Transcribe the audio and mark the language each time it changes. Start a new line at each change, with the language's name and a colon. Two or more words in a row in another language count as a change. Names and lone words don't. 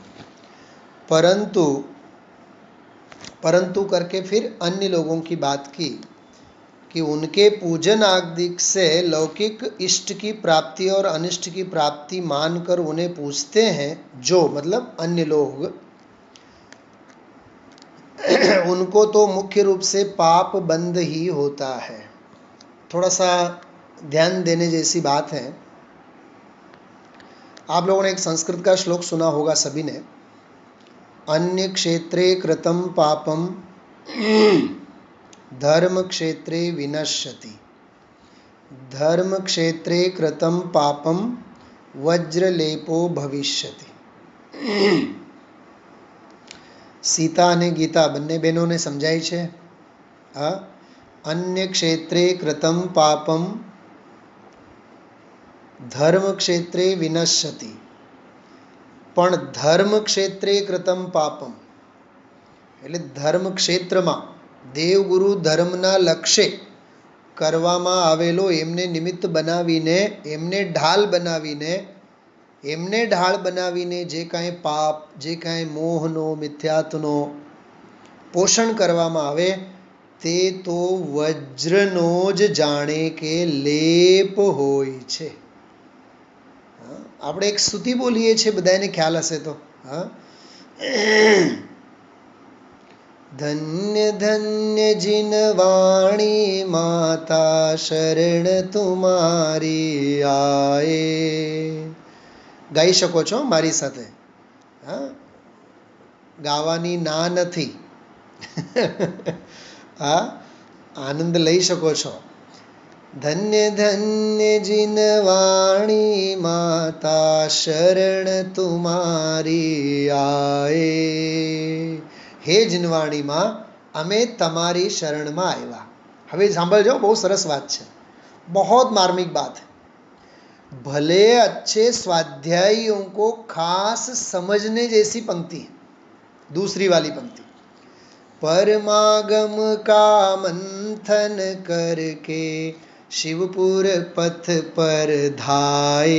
Hindi: परंतु करके फिर अन्य लोगों की बात की कि उनके पूजन आदि से लौकिक इष्ट की प्राप्ति और अनिष्ट की प्राप्ति मानकर उन्हें पूजते हैं, जो मतलब अन्य लोग, उनको तो मुख्य रूप से पाप बंद ही होता है। थोड़ा सा ध्यान देने जैसी बात है। आप लोगों ने एक संस्कृत का श्लोक सुना होगा सभी ने,
Sanskrit: अन्य क्षेत्रे कृतं पापम धर्म क्षेत्रे विनश्यति, धर्म क्षेत्रे कृतं पापम वज्रलेपो भविष्यति।
Gujarati: सीता અને ગીતા બંને બહેનોને સમજાય છે।
Sanskrit: अन्य क्षेत्रे कृतं पापम धर्म क्षेत्रे विनश्यति,
Gujarati: પણ
Sanskrit: धर्म क्षेत्रे कृतम् पापम्
Gujarati: એટલે ધર્મ ક્ષેત્રમાં દેવગુરુ ધર્મના લક્ષ્ય કરવામાં આવેલો એમને નિમિત્ત બનાવીને, એમને ઢાળ બનાવીને જે કાંઈ પાપ, જે કાંઈ મોહનો, મિથ્યાત્વનો પોષણ કરવામાં આવે તે તો વજ્રનો જ જાણે કે લેપ હોય છે। આપણે એક સ્તુતિ બોલીએ છીએ, બધાને ખ્યાલ હશે તો,
Hindi: धन्य धन्य जिन वाणी माता शरण तुम्हारी आए।
Gujarati: ગાઈ શકો છો મારી સાથે? ગાવાની ના નથી, આનંદ લઈ શકો છો।
Hindi: धन्य धन्य जिन वाणी माता शरण तुम्हारी आए। हे जिनवाणी माँ,
Gujarati: અમે તમારી શરણમાં આવ્યા। હવે સાંભળજો, બહુ સરસ વાત છે,
Hindi: बहुत मार्मिक बात है। भले अच्छे स्वाध्यायियों को खास समझने जैसी पंक्ति है दूसरी वाली पंक्ति। परमागम का मंथन करके शिवपुर पथ पर धाये।